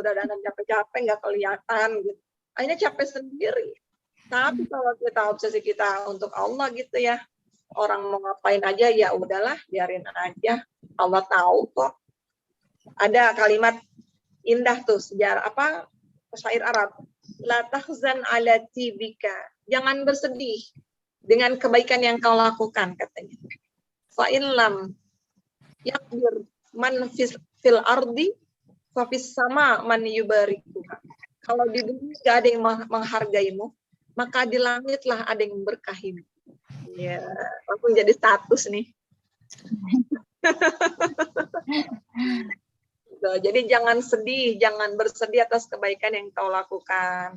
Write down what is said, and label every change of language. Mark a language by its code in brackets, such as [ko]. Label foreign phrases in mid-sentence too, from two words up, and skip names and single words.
[id] Dandan capek-capek nggak kelihatan gitu. Akhirnya capek sendiri. Tapi kalau kita obsesi kita untuk Allah gitu ya, orang mau ngapain aja ya udahlah, biarin aja. Allah tahu kok. Ada kalimat indah tuh sejarah syair Arab. [ar] لا تحزن على طيبك. [id] Jangan bersedih dengan kebaikan yang kau lakukan, katanya. [ar] فإن لم يكبر من في الأرض ففي السماء من يباركها. [id] Kalau di bumi gak ada yang menghargaimu, maka di langitlah ada yang memberkahimu. Ya, langsung jadi status nih. Jadi jangan sedih, jangan bersedih atas kebaikan yang kau lakukan.